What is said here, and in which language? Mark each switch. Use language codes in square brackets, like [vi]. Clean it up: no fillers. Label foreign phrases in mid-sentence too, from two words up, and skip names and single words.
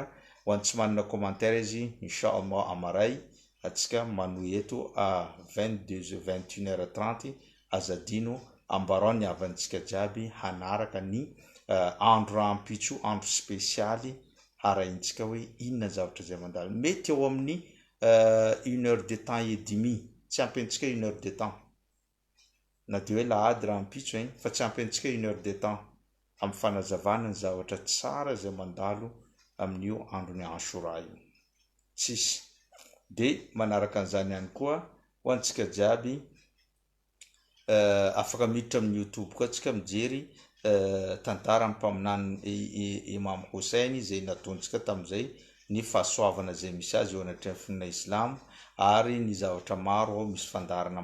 [mg] Ho antsy manana commentaire izy [ar] insha Allah [mg] amaray atsika manohy eto à 21h30 azadino ambarao ny avantsika jiaby hanaraka ny andro rahampitso andro spesialy haraintsika hoe inona zavatra zay mandalo mety eo amin'ny [fr] 1 heure de temps et demi [mg] tsy ampintsika [fr] 1 heure de temps [mg] na dia hoe lahady rahampitso fa tsy ampintsika [fr] 1 heure de temps [mg] amin'ny fanazavana ny zavatra tsara zay mandalo amin'io androny Ashura io tsisy dia manaraka an'izany ihany koa ho antsika jiaby afaka miditra amin'ny YouTube koa tsika mijery tantara mpaminany Imam Hussein zay nataontsika tamin'izay ny fahasoavana zay misy azy eo anatreha finina Islam ary ny zavatra maro misy fandarana